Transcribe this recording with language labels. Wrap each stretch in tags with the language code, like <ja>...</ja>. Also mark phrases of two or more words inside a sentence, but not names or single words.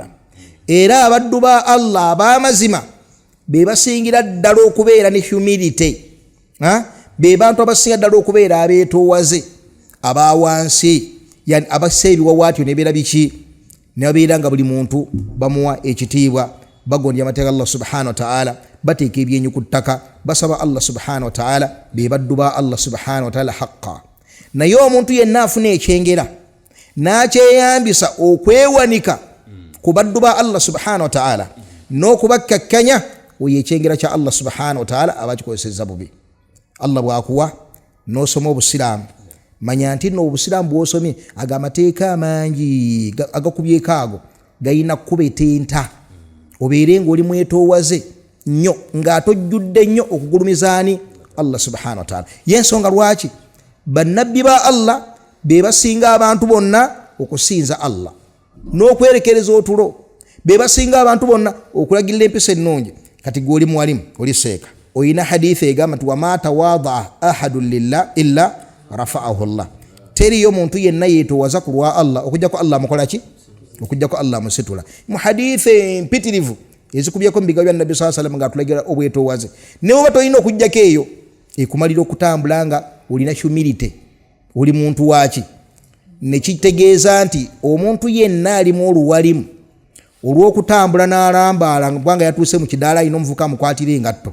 <lg>Era abaddu ba Allah ab'amazima be basingira ddala okubeera ne humility, be bantu abasinga ddala okubeera abeetoowaze abawansi, yani abassa ebiwawaatyo nebeera biki ne babeera nga buli muntu bamuwa ekitiibwa bagondya amateeka Allah</lg> <ar>سبحانه وتعالى</ar> <lg>bateeka ebyenyi ku ttaka basaba Allah</lg> <ar>سبحانه وتعالى</ar> <lg>be baddu ba Allah</lg> <ar>سبحانه وتعالى حقا.</ar> <lg>Naye omuntu yenna afuna ekyengera n'akyeyambisa okwewanika kubaddu ba Allah</lg> <ar>سبحانه وتعالى</ar> <lg>n'okubakkakkanya oyekyengera kya Allah</lg> <ar>سبحانه وتعالى</ar> <lg>abakikozesezza bubi. Allah bw'akuwa n'osoma obusiraamu manya nti nno obusiraamu bw'osomye ag'amateeka amangi agakubyeko ago gayina kubetenta obeere ng'oli mwetoowaze nnyo ng'atojjudde nnyo okugulumizaani Allah</lg> <ar>سبحانه وتعالى.</ar> <lg>Y'ensonga lwaki bannabbi ba Allah be basinga abantu bonna okusinza Allah n'okwerekereza otulo, be basinga abantu bonna okulagirira empisa ennungi. Kati gw'oli mwalimu oli seeka oyina hadithi egamba nti</lg> <ar>وما تواضع أحد لله إلا رفعه الله.</ar> <lg>Teriyo muntu yenna yeetoowaza ku lwa Allah okujjako Allah amukola ki? Okujjako Allah amusitula. Mu hadithi mpitirivu ezikubyeko mu bigambo bya Nabbi</lg> <ar>صلى الله عليه وسلم</ar> <lg>ng'atulagira obwetoowaze. Ne bw'oba tolina okujjako eyo ekumalira okutambula nga olina humility, oli muntu waaki. Ne kitegeeza nti omuntu yenna alimu oluwalimu olw'okutambula n'alambaala kubanga yatuuse mu kidaala alina omuvuka amukwatira engatto.</lg>